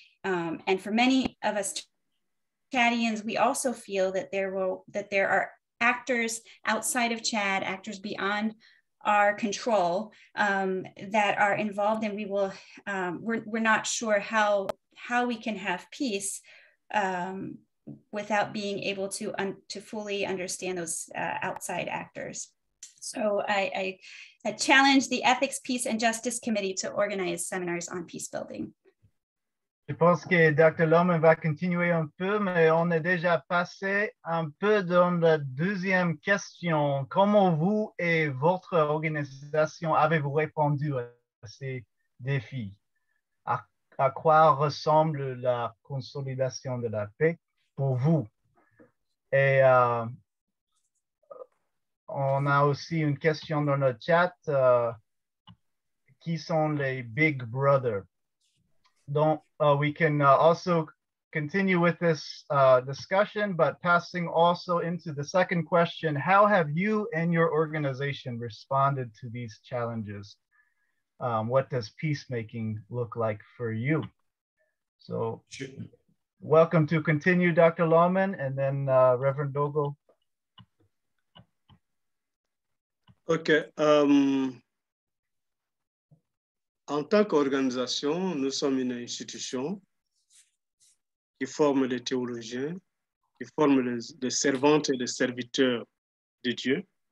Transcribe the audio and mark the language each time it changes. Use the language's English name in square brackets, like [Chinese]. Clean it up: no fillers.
[English] And for many of us Chadians, we also feel that there are actors outside of Chad, actors beyond our control that are involved, and we're not sure how we can have peace without being able to fully understand those outside actors. So I challenge the Ethics, Peace, and Justice Committee to organize seminars on peace building. [French] Je pense que Dr. Lohman va continuer un peu, mais on est déjà passé un peu dans la deuxième question. Comment vous et votre organisation avez-vous répondu à ces défis? À quoi ressemble la consolidation de la paix pour vous? Et on a aussi une question dans le chat. Qui sont les big brother? [English] Donc, we can also continue with this discussion, but passing also into the second question, how have you and your organization responded to these challenges? What does peacemaking look like for you? So welcome to continue, Dr. Lawman, and then Reverend Dogo. OK. [French] En tant qu'organisation, nous sommes une institution qui forme les théologiens, qui forme les servantes et les serviteurs de Dieu.